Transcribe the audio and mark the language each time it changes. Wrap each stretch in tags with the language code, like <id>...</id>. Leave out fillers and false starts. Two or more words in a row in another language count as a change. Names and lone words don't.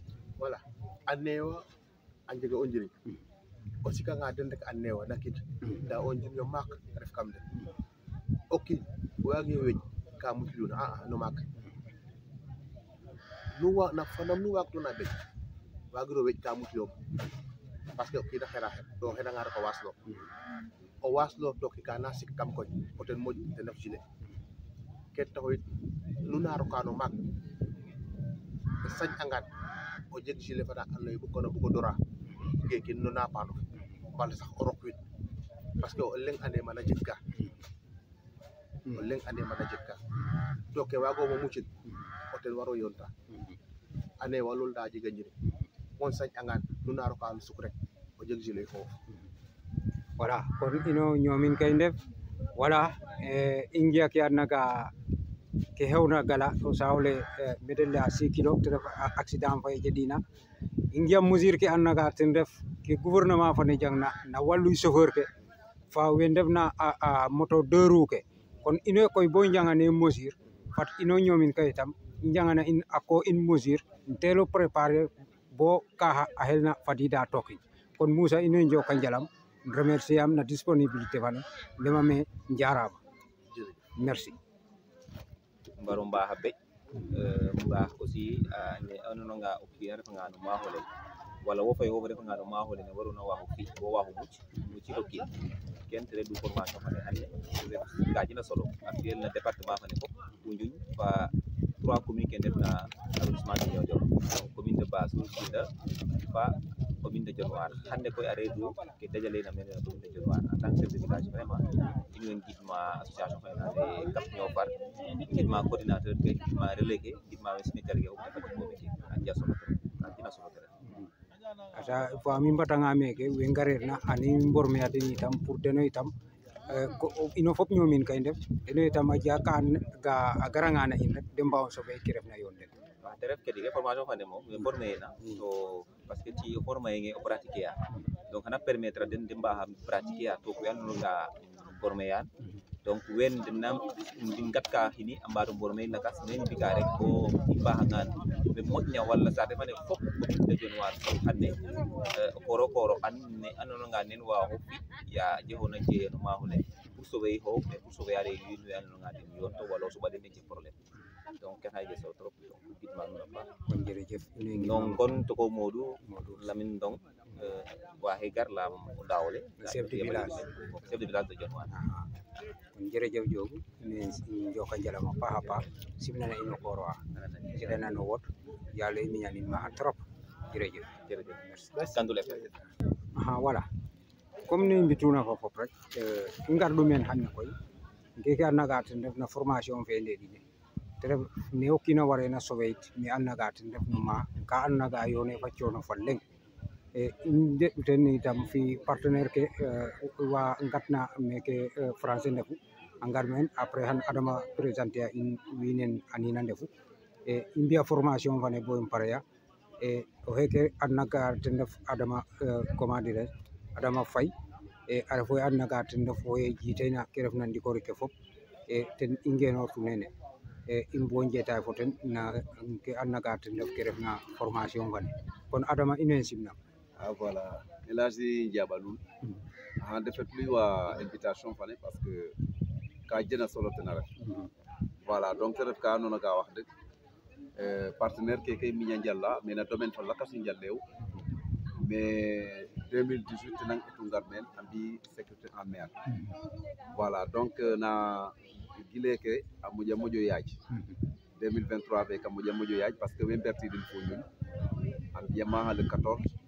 <srr>voilà anewa anjega o njiri o sika nga den rek anewa nakit da o njiri mak ref kam de okki wagi wej ka mutluna no mak nu wa na fanam nu waktu na be wagiro wej ka mutlo</srr> <fr>parce que</fr> <srr>okki da xera do xera nga ko waslo o waslo to ki kana sik kam ko o ten moj te naf jile ket taxoy nu naro kano mak sañ angat o jeg jile fana andoy bu ko dora geki no na pano wala sax o rok wit</srr> <fr>parce que</fr> <srr>o leng ande mana jikka to ke wago mo mucin o ten waro yonta ane walul da jiga njiri mon sañ angat nu naro kano suk rek o jeg jile fofu voilà kon ino ñomin kay ndef voilà ingia ke naga ke hewna gala to sawle medelle a 6 kilo te ref accident fa jedina ingia mesure ke annaga ten ref ke gouvernement fa ne jangna na wallu chauffeur ke fa we ndefna a</srr> <fr>moto 2 roues</fr> <srr>ke kon ino koy bo jangane mesure fat ino ñomin kay tam jangana in ako in mesure telo préparer bo ka a helna fadida toki kon Moussa ino njoka njalam remercier am na disponibilité fane lema me njarama merci mbaro mbaxa be mbax aussi ne andoona nga o kiin a refanga no maaxole wala wo fay wo refanga no maaxole ne waruna waxu fi bo waxu muciro kiin ken te redu formation fane xane ka jina solo actuel na département fane fop Foundiougne fa 3 communes ke ndefna</srr> <fr>arrondissement de Niodior donc commune de Bassoul Djida</fr> <srr>fa</srr> <fr>commune de Dionewar hande koy a reedu ke dajalena mene no commune de Dionewar en tant que chef de village vraiment</fr> <srr>in way ngidma association fe nade Cap Niofar ngidma coordinateur ke ngidma relais ke ngidma we signataire ke o defati boɓe ke a jia solo trop a jina solo trop ata fo mi mbatanga meke we ngareerna ani mborme a den itam pour deno itam ino fop ñoomin kay ndef deno itam a jega ka ga a garanga na in rek de mbaw soɓe ki refna yoon den wax te ref ke dige formation fane moom we former ena to parce que ci o former nge o pratiquer a donc xana permettre den de mbaxa pratiquer a to we andoona nga former an donc wen denam ngat ka xini a mbato former lakas men mbika rek bo i mbaxangan we moƴna wala saate fane fop de Dionewar xane o koro an ne andoona nga nen waaxu fi ya jegona jeye no maaxole</srr> <fr>pour sauver</fr> <srr>xoox</srr> <fr>mais pour sauver</fr> <srr>ale wiin we andoona nga den yoon to wala o soɓa den jeg problème donc ken xaye so trop gidma nuun a paax kon jerejef donc kon toko Modou Lamine Ndong waxe gar lam o daawole</srr> <fr>chef de village de Dionewar</fr> <srr>kon jerejef Diop ne njoka njalam a paax a paax simnana ino koor wa jeɗana no wod yalo i miñanin ma trop jërëjëf</srr> <fr>merci Gandoul FM</fr> <srr>voilà comme ni mbituna fo fop rek i ngar ɗumen xanne koy keke a naga ten ref na formation fe ndeɗine te ref ne o kiina warena sauver it me a naga ten ref no ma ka an naga yoone fa coono fa leŋ i ndeɗu ten itam fi partenaire ke wa ngatna meke français ndefu a ngar meen après xan Adama présenter a in wiin anina ndefu i mbi'a formation fane bo i pare'a o xeeke a naga ten ref Adama</srr> <fr>comment dirais</fr> <srr>Adama Faye a ref oxe adna ga ten ref oxe jiiteyna ke refna ndikorik ke fop ten i ngenoortu nene i mbo njetaay fo ten na ke adna ga ten ref ke refna formation fane kon Adama in way simnang voilà El Hadji Ndiaba Loul en defetluy wa invitation fane</srr> <fr>parce que</fr> <srr>ka jena solo ten a ref</srr> <fr>voilà donc</fr> <srr>te ref ka andoona ga wax dëgg partenaire keke miña njala mais na domaine fa lakas i njalew mais 2018 tenang etu ngar men a mbi</srr> <fr>sécurité en mer voilà donc</fr> <srr>na gileke a moƴo yaaj 2023 fe ka moƴo yaaj parce que we mbertidin fo ñun a mbiya maxa le 14</srr>